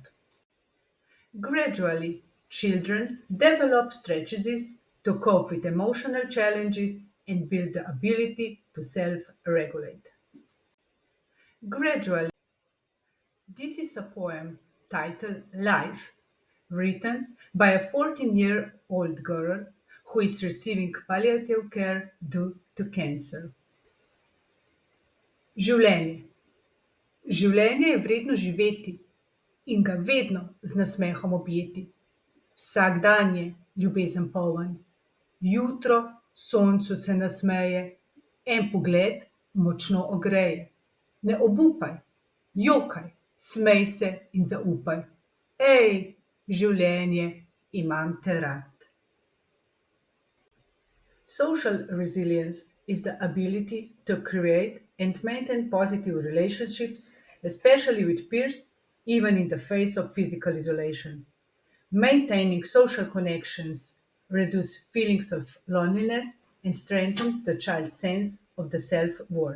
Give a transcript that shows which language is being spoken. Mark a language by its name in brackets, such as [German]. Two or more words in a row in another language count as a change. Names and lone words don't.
[English] Gradually, children develop strategies to cope with emotional challenges and build the ability to self regulate. Gradually, this is a poem titled Life, written by a 14-year-old girl who is receiving palliative care due to cancer. [Slovenian] Življenje. Življenje je vredno živeti in ga vedno z nasmehom objeti. Vsak dan je ljubezen poln. Jutro soncu se nasmeje, en pogled močno ogreje. Ne obupaj, jokaj, smej se in zaupaj. Ej, življenje, imam te rad. [English] Social resilience is the ability to create and maintain positive relationships, especially with peers, even in the face of physical isolation. Maintaining social connections reduces feelings of loneliness and strengthens the child's sense of the self-worth.